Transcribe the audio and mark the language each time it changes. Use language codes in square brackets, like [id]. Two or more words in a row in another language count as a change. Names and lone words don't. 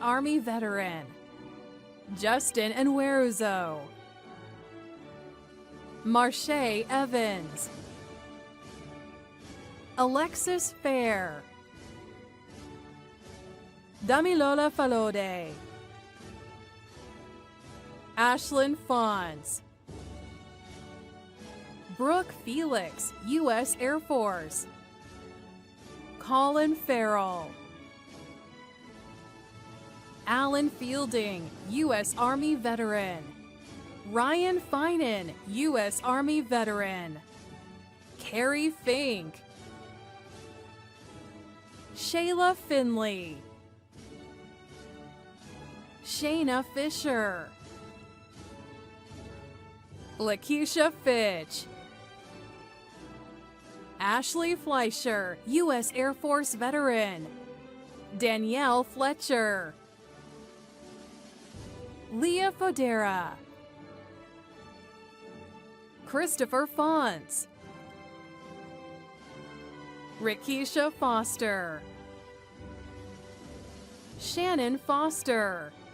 [en] Army veteran, Justin Enweruzo, Marche Evans, Alexis Fair, Damilola Falode, Ashlyn Fons, Brooke Felix, U.S. Air Force, Colin Farrell, Alan Fielding, U.S. Army veteran, Ryan Finan, U.S. Army veteran, Carrie Fink, Shayla Finley, Shayna Fisher, Lakeisha Fitch, Ashley Fleischer, U.S. Air Force veteran, Danielle Fletcher, Leah Fodera, Christopher Fons, Rikisha Foster, Shannon Foster,